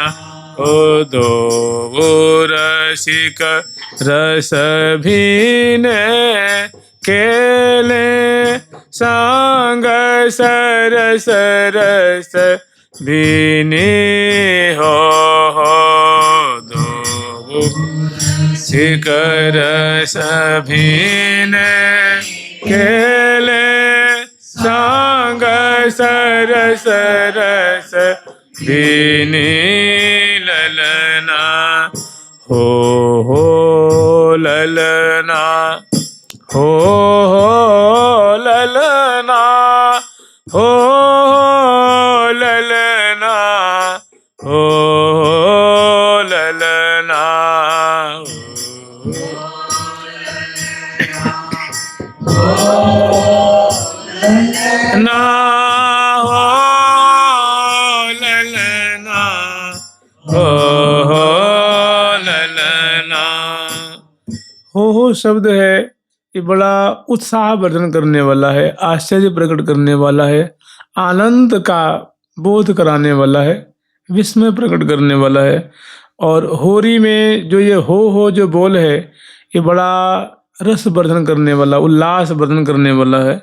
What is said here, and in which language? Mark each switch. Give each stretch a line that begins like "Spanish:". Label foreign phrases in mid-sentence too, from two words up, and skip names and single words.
Braj: ओ दो रसिक रस भीने खेले संग सरस रस भीनी। हो दो रसिक रस भीने खेले संग सरस रस भीनी ललना। हो ललना, हो ललना, हो ललना, हो ललना। ना हो ललना, हो ललना।
Hindi: हो शब्द है, ये बड़ा उत्साह वर्धन करने वाला है, आश्चर्य प्रकट करने वाला है, आनंद का बोध कराने वाला है, विस्मय प्रकट करने वाला है। और होरी में जो ये हो जो बोल है, ये बड़ा रस वर्धन करने वाला, उल्लास वर्धन करने वाला है।